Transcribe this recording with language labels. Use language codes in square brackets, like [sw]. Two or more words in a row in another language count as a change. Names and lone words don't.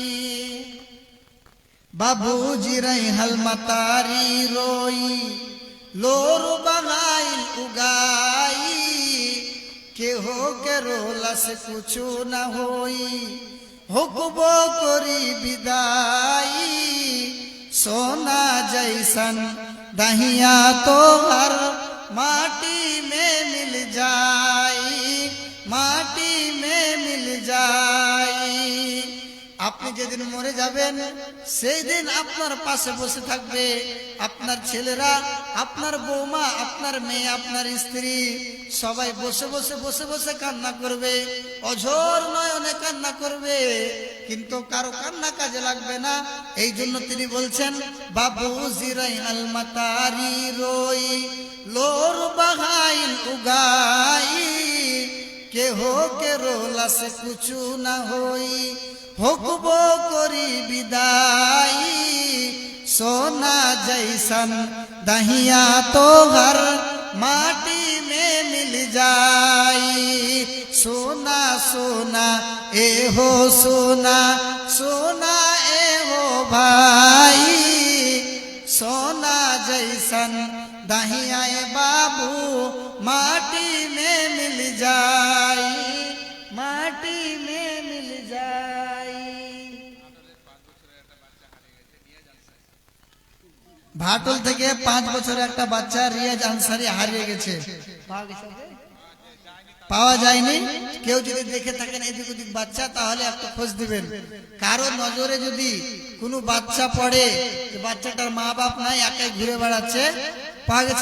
[bho] बाबूजी रही हल मतारी रोई, लोर बहाइल उगाई, के हो के रोला से कुछो न होई, हुक्बो करी विदाई, सोना जैसन दहिया तोहर माटी में मिल जाई, माटी में मिल जाई। [bn] আপনি যেদিন মরে যাবেন সেই দিন আপনার পাশে বসে থাকবে আপনার ছেলেরা, আপনার বৌমা, আপনার মেয়ে, আপনার স্ত্রী সবাই বসে বসে বসে বসে কান্না করবে, অঝোর নয়নে কান্না করবে, কিন্তু কারো কান্না কাজে লাগবে না। এই জন্য তিনি বলছেন, [bho] बाबू जी रही हल मतारी रोई लोर बहाइल उगाई के हो के रोलासे कुछो न होई हुकबो करी बिदाई सोना जैसन दहिया तो हर माटी में मिल जाई सोना सोना ए हो सोना सोना ए हो भाई सोना जैसन दहिया बाबू माटी में मिल जाई माटी में मिल जाई। [bn] ভাটল থেকে 5 বছরের একটা বাচ্চা রিয়াজ আনসারি হারিয়ে গেছে, পাওয়া যায়নি। কেউ যদি দেখে থাকেন এদিক ওদিক বাচ্চা, তাহলে একটু খোঁজ দিবেন। কারো নজরে যদি কোনো বাচ্চা পড়ে, বাচ্চাটার মা বাপ নাই, একাই ঘুরে বেড়াচ্ছে, পাওয়া গেছে?